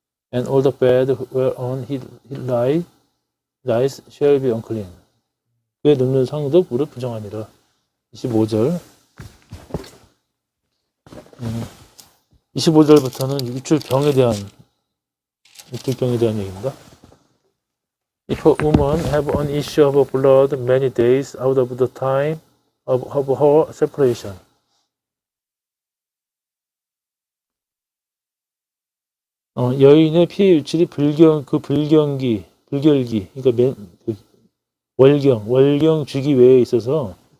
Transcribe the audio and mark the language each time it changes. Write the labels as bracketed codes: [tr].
[en] And all the bed whereon he lies shall be unclean, [ko] 그의 눕는 상도 무릇 부정하니라. 25절 25절부터는 유출병에 대한 얘기입니다. [en] If a woman have an issue of blood many days out of the time of her separation, [ko] 여인의 피해 유출이 불결기, 그러니까 월경 주기 외에 있어서